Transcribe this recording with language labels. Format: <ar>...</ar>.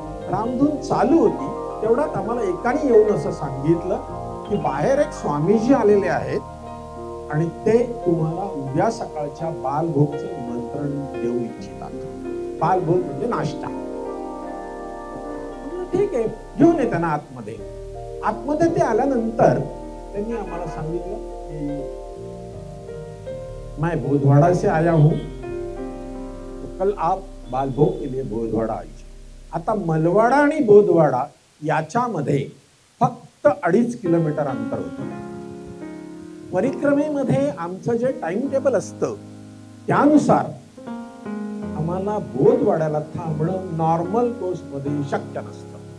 <mr>रामधून चालू होती तेवढ्यात आम्हाला एकाने येऊन असं सांगितलं की बाहेर एक स्वामीजी आलेले आहेत आणि ते तुम्हाला उद्या सकाळच्या बालभोगचे निमंत्रण देऊ इच्छितात. बालभोग म्हणजे नाश्ता. ठीक आहे, घेऊन ये त्यांना आतमध्ये. आतमध्ये ते आल्यानंतर त्यांनी आम्हाला सांगितलं की</mr> <hi>मैं भोजवाड़ा से आया हूं, तो कल आप बालभोग के लिए भोजवाड़ा आइए.</hi> <mr>आता मलवाडा आणि बोधवाडा याच्यामध्ये फक्त 2.5 किलोमीटर अंतर होतं. परिक्रमेमध्ये आमचं जे टाइम टेबल असतं त्यानुसार आम्हाला बोधवाड्याला थांबणं नॉर्मल कोर्स मध्ये शक्य नसतं.</mr>